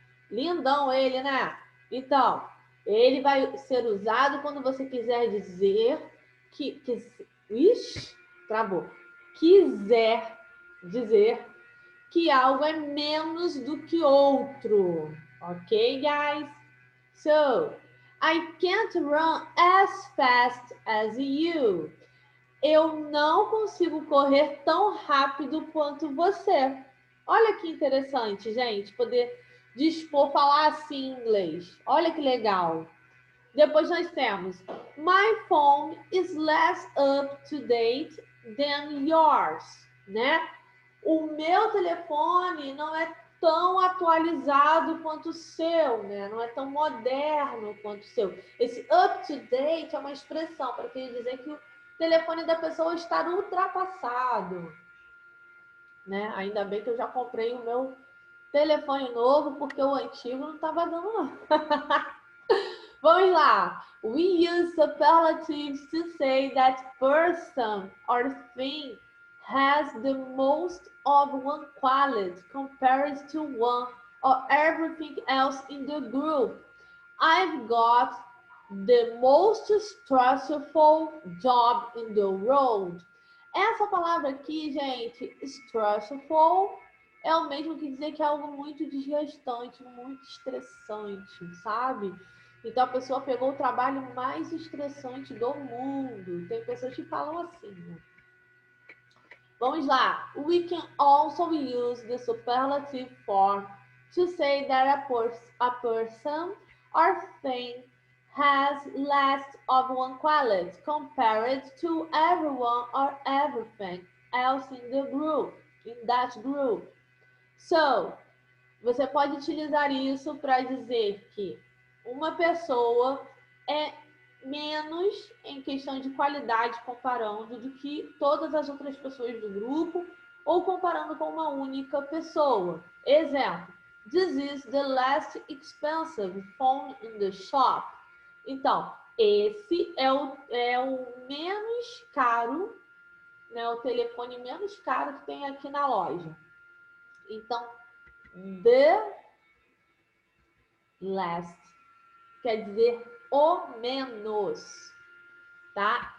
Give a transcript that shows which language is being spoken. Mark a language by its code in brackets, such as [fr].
[pt] Lindão ele, né? Então, ele vai ser usado quando você quiser dizer ixi, travou. Quiser dizer que algo é menos do que outro. [en] Ok, guys? So, I can't run as fast as you. [pt] Eu não consigo correr tão rápido quanto você. Olha que interessante, gente, poder dispor, falar assim em inglês. Olha que legal. Depois nós temos, [en] my phone is less up to date than yours, né? [pt] O meu telefone não é tão atualizado quanto o seu, né? Não é tão moderno quanto o seu. Esse up to date é uma expressão para querer dizer que o telefone da pessoa está ultrapassado, né? Ainda bem que eu já comprei o meu telefone novo, porque o antigo não estava dando, não. Vamos lá. [en] We use superlatives to say that person or thing has the most of one quality compared to one or everything else in the group. I've got the most stressful job in the world. [pt] Essa palavra aqui, gente, stressful, é o mesmo que dizer que é algo muito desgastante, muito estressante, sabe? Então a pessoa pegou o trabalho mais estressante do mundo. Tem pessoas que falam assim, né? Vamos lá. [en] We can also use the superlative form to say that a person or thing has less of one quality compared to everyone or everything else in that group. [pt] So, você pode utilizar isso para dizer que uma pessoa é menos em questão de qualidade comparando do que todas as outras pessoas do grupo ou comparando com uma única pessoa. [en] Exemplo, this is the last expensive phone in the shop. [pt] Então, esse é o menos caro, né, o telefone menos caro que tem aqui na loja. Então, the last quer dizer o menos, tá?